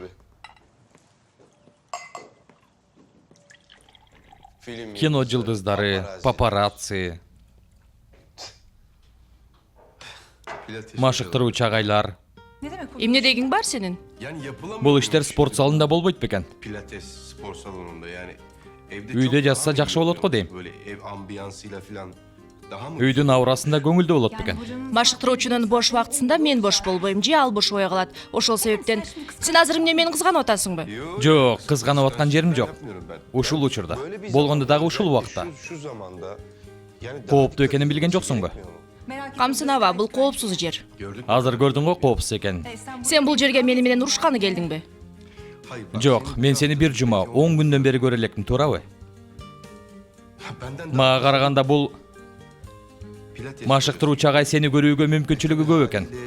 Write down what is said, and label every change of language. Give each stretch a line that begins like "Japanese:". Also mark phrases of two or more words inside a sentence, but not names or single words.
Kyrgyz: Кино жылдыздары, папарацци, машыктыруучу агайлар. Эмне дегиң бар сенин? Бул иштер спорт залында болбойт бекен.
Turkish: Pilates spor salonunda yani evde
Kyrgyz: Үйдө жазса жакшы болот го дейм.
Turkish: böyle ev ambiyansıyla falan daha mı
Kyrgyz: Үйдүн аурасында көңүлдүү болот бекен. Машыктыруучунун бош убактысында мен бош болбойм, же ал бошобой калат. Ошол себептен сен азыр эмне мени кызганып атасыңбы? Жок, кызганып аткан жерим жок. Ушул учурда. Болгондо дагы ушул убакта.
Turkish: şu zamanda yani
Kyrgyz: Кооптуу экенин билген жоксуңбу? Камсынаба, бул коопсуз жер. Азыр көрдүң го коопсуз экенин. Сен бул жерге мени менен урушканы келдиңби? Жок, мен сени бир жума 10 күндөн бери көрө элекмин, туурабы? Мага караганда бул машыктыруучу агай сени көрүүгө мүмкүнчүлүгү көп экен.